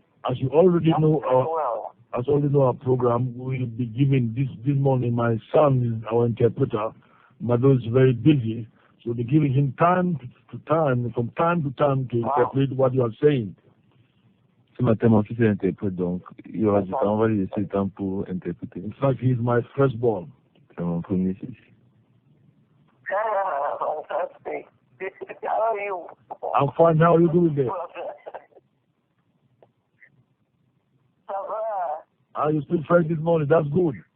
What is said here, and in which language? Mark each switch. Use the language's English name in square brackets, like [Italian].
[English] As you already know, Well, our program will be giving this morning. My son, our interpreter, Mado is very busy, so they're giving him time to time to interpret what you are saying. [French] Ce matin, mon fils est interprète, donc il y aura du temps, on va lui laisser le temps pour interpréter. [English] In fact, he is my firstborn. [French] C'est mon premier fils. [English] fantastic. How are you? I'm fine. How are you doing there? [French] Ça va? [English] Are you still fresh this morning? That's good.